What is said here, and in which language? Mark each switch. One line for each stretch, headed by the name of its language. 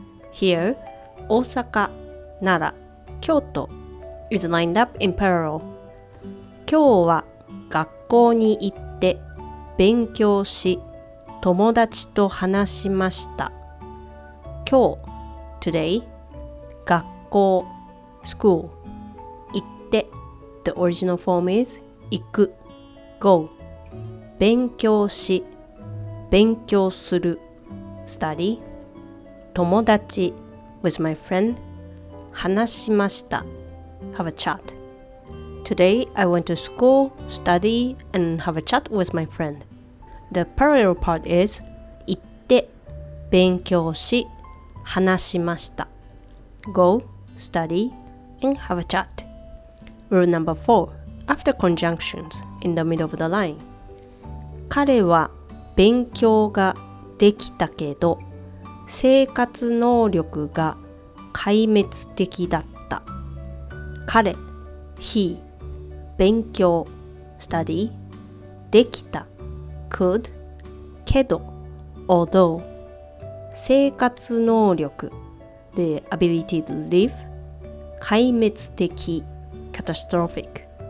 English: Here, Osaka, Nara, Kyoto is lined up in parallel.
Japanese: 今日は学校に行って勉強し友達と話しました。
English: 今日 today 学校 school 行って the original form is 行く go 勉強し勉強する study 友達 with my friend 話しました have a chat. Today I went to school, study, and have a chat with my friend. The parallel part is
Japanese: 行って勉強し話しました
English: Go, study, and have a chat. Rule number 4. After conjunctions in the middle of the line.
Japanese: 彼は勉強ができたけど生活能力が壊滅的だった。
English: 彼 he 勉強 study できた could けど although 生活能力 the ability to live 壊滅的 catastrophic.